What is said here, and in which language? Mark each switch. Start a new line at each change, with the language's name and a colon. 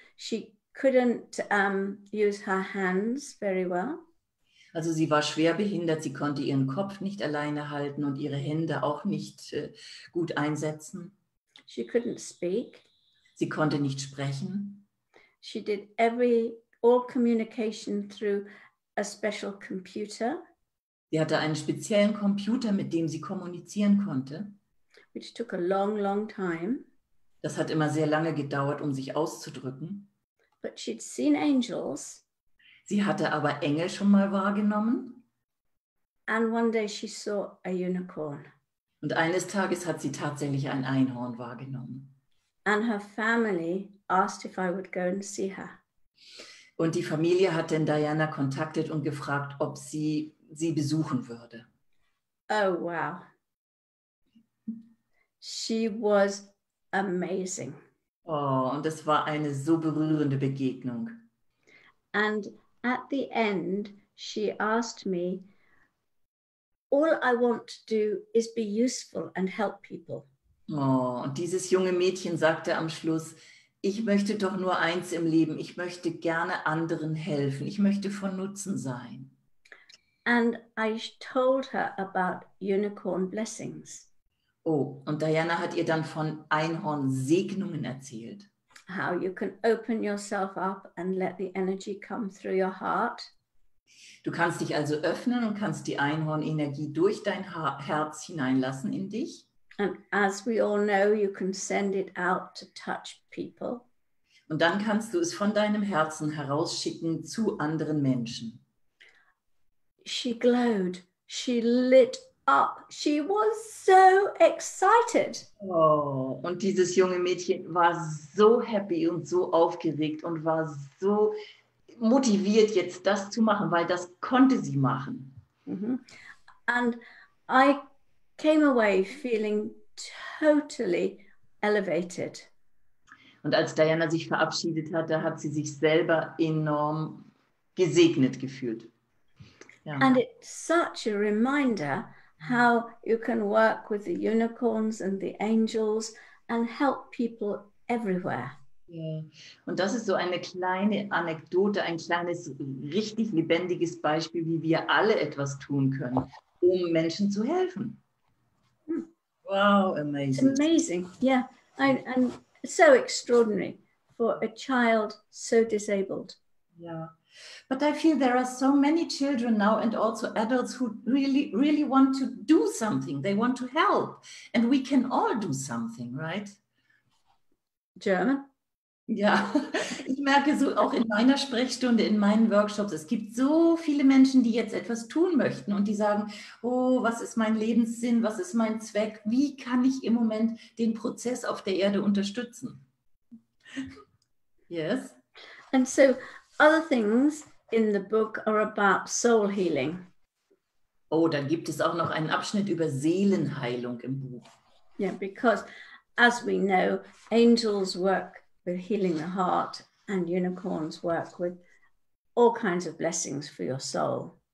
English: She couldn't use her hands very well.
German: Also sie war schwer behindert, sie konnte ihren Kopf nicht alleine halten und ihre Hände auch nicht gut einsetzen.
English: She couldn't speak.
German: Sie konnte nicht sprechen.
English: She did all communication through a special computer.
German: Sie hatte einen speziellen Computer, mit dem sie kommunizieren konnte.
English: Which took a long, long time.
German: Das hat immer sehr lange gedauert, um sich auszudrücken.
English: But she'd seen angels.
German: Sie hatte aber Engel schon mal wahrgenommen.
English: And one day she saw a unicorn.
German: Und eines Tages hat sie tatsächlich ein Einhorn wahrgenommen.
English: And her family asked if I would go and see her.
German: Und die Familie hat dann Diana kontaktet und gefragt, ob sie besuchen würde.
English: Oh, wow. She was amazing.
German: Oh, und es war eine so berührende Begegnung.
English: And at the end, she asked me, all I want to do is be useful and help people.
German: Oh, und dieses junge Mädchen sagte am Schluss, ich möchte doch nur eins im Leben, ich möchte gerne anderen helfen, ich möchte von Nutzen sein.
English: And I told her about unicorn blessings.
German: Oh, und Diana hat ihr dann von Einhorn-Segnungen erzählt.
English: How you can open yourself up and let the energy come through your heart.
German: Du kannst dich also öffnen und kannst die Einhorn-Energie durch dein Herz hineinlassen in dich.
English: And as we all know, you can send it out to touch people.
German: Und dann kannst du es von deinem Herzen herausschicken zu anderen Menschen.
English: She glowed. She lit up. She was so excited.
German: Oh, und dieses junge Mädchen war so happy und so aufgeregt und war so motiviert, jetzt das zu machen, weil das konnte sie machen.
English: And I came away feeling totally elevated.
German: Und als Diana sich verabschiedet hat, da hat sie sich selber enorm gesegnet gefühlt. Ja.
English: And it's such a reminder how you can work with the unicorns and the angels and help people everywhere.
German: Ja. Und das ist so eine kleine Anekdote, ein kleines, richtig lebendiges Beispiel, wie wir alle etwas tun können, um Menschen zu helfen.
English: Wow, amazing. It's amazing, yeah. And so extraordinary for a child so disabled. Yeah. But I feel there are so many children now and also adults who really, really want to do something. They want to help. And we can all do something, right? German?
German: Ja, ich merke so auch in meiner Sprechstunde, in meinen Workshops, es gibt so viele Menschen, die jetzt etwas tun möchten und die sagen, oh, was ist mein Lebenssinn, was ist mein Zweck, wie kann ich im Moment den Prozess auf der Erde unterstützen?
English: Yes? And so other things in the book are about soul healing.
German: Oh, dann gibt es auch noch einen Abschnitt über Seelenheilung im Buch.
English: Yeah, because as we know, angels work with healing the heart and unicorns work with all kinds of blessings for your soul.